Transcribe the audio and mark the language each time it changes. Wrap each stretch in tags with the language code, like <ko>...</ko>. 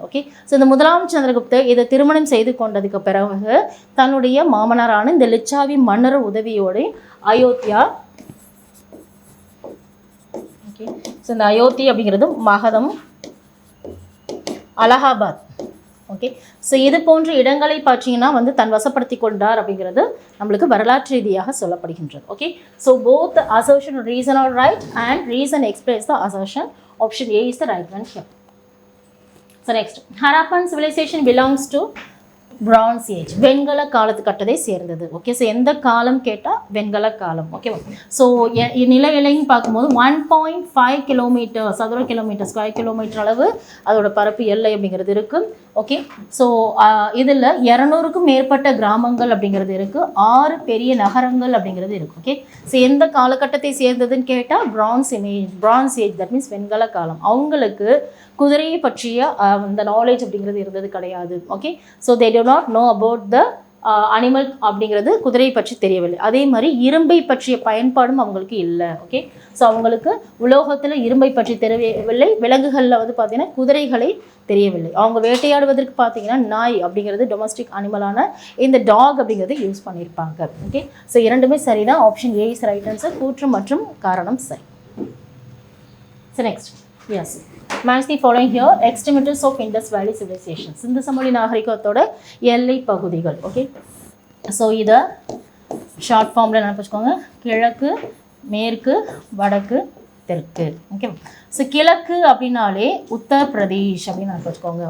<ta>Okay, so இந்த முதலாம் சந்திரகுப்தர் இதை திருமணம் செய்து கொண்டதுக்கு பிறகு தன்னுடைய மாமனாரான இந்த லிச்சாவி மன்னர் உதவியோடு அயோத்தியா, ஓகே, ஸோ இந்த அயோத்தி அப்படிங்கிறது மகதம், அலகாபாத், ஓகே, ஸோ இது போன்ற இடங்களை பார்த்தீங்கன்னா வந்து தன் வசப்படுத்தி கொண்டார் அப்படிங்கிறது நம்மளுக்கு வரலாற்று ரீதியாக சொல்லப்படுகின்றது.</ta> <en>Okay, so both assertion and reason are right and reason explains the assertion. Option A is the right one here. So next, Harappan civilization belongs to Bronze Age,</en> <ta>வெண்கல காலத்துக்கட்டத்தை சேர்ந்தது. ஓகே, ஸோ எந்த காலம் கேட்டால் வெண்கல காலம். ஓகேவா? ஸோ நில எல்லைன்னு பார்க்கும்போது 1.5 கிலோமீட்டர் சதுர கிலோமீட்டர், ஸ்கொயர் கிலோமீட்டர் அளவு அதோட பரப்பு எல்லை அப்படிங்கிறது இருக்குது. ஓகே, ஸோ இதில் 200க்கும் மேற்பட்ட கிராமங்கள் அப்படிங்கிறது இருக்குது, 6 பெரிய நகரங்கள் அப்படிங்கிறது இருக்குது. ஓகே, ஸோ எந்த காலகட்டத்தை சேர்ந்ததுன்னு கேட்டால்</ta> <en>bronze age, that means</en> <ta>வெண்கல காலம். அவங்களுக்கு குதிரையை பற்றிய அந்த நாலேஜ் அப்படிங்கிறது இருந்தது கிடையாது.</ta> <en>okay, so they do not know about the animal</en> <ta>அப்படிங்கிறது குதிரையை பற்றி தெரியவில்லை. அதே மாதிரி இரும்பை பற்றிய பயன்பாடும் அவங்களுக்கு இல்லை. ஓகே, ஸோ அவங்களுக்கு உலோகத்தில் இரும்பை பற்றி தெரியவில்லை. விலங்குகளில் வந்து பார்த்தீங்கன்னா குதிரைகளை தெரியவில்லை. அவங்க வேட்டையாடுவதற்கு பார்த்தீங்கன்னா நாய் அப்படிங்கிறது டொமஸ்டிக் அனிமலான இந்த டாக் அப்படிங்கிறது யூஸ் பண்ணியிருப்பாங்க.</ta> <en>okay, so</en> <ta>இரண்டுமே சரிதான்.</ta> <en>Option A is right answer.</en> <ta>கூற்று மற்றும் காரணம் சரி.</ta> <en>So next, yes, match the following here. Extremities of Indus Valley civilization,</en> <ta>சிந்து சமவெளி நாகரிகத்தோட எல்லை பகுதிகள். ஓகே, ஸோ இதை ஷார்ட் ஃபார்மில் நினைச்சுக்கோங்க. கிழக்கு, மேற்கு, வடக்கு, தெற்கு. ஓகே, ஸோ கிழக்கு அப்படின்னாலே உத்தரப்பிரதேஷ் அப்படின்னு நினைச்சுக்கோங்க.</ta>